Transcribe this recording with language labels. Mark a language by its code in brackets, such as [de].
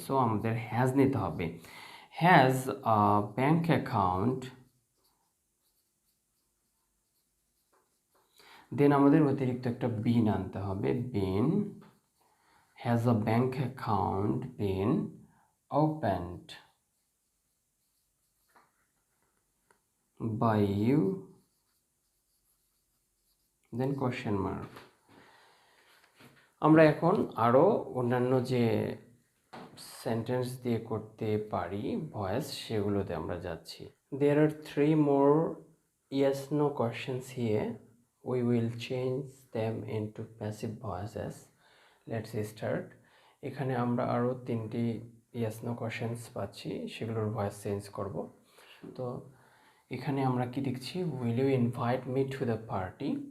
[bn] So আমাদের has নিতে হবে, [en] has a bank account, then আমাদের অতিরিক্ত একটা বিন আনতে হবে, been, has a bank account been opened by you, [bn] then question mark. আমরা এখন আরও অন্যান্য যে সেন্টেন্স দিয়ে করতে পারি ভয়েস, সেগুলোতে আমরা যাচ্ছি। [en] There are 3 more yes no questions here. We will change them into passive voices. Let's start. [bn] এখানে আমরা আরও 3টি yes no questions পাচ্ছি, সেগুলোর ভয়েস চেঞ্জ করব। তো এখানে আমরা কি দেখছি, [en] will you invite me to the party?